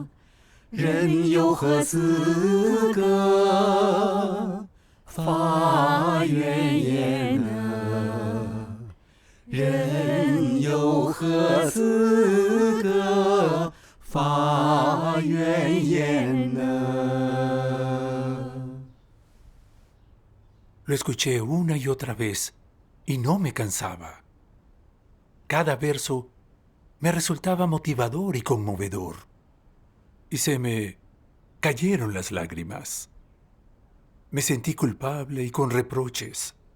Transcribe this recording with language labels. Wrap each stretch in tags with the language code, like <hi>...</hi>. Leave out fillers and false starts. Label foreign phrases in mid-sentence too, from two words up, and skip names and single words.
<zh>人有何资格发怨言呢？人有何资格发怨言呢？</zh> <es>Lo escuché una y otra vez y no me cansaba. Cada verso me resultaba motivador y conmovedor. Y se me cayeron las lágrimas. Me sentí culpable y con reproches.</es>